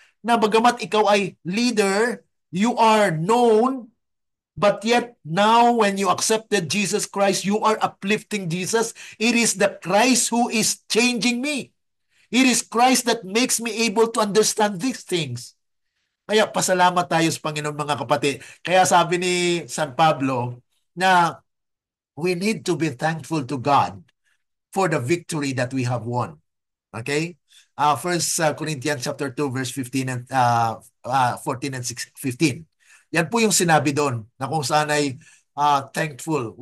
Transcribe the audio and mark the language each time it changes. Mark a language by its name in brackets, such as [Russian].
[Filipino] Na bagamat ikaw ay leader, [English] you are known, but yet now when you accepted Jesus Christ, you are uplifting Jesus. It is the Christ who is changing me. It is Christ that makes me able to understand these things. [Filipino] Kaya pasalamat tayo sa Panginoon mga kapatid. Kaya sabi ni San Pablo na [English] we need to be thankful to God for the victory that we have won. Okay? First Corinthians chapter 2 verse 15 and 14 and 15. [Filipino] Yan po yung sinabi doon na kung saan ay thankful.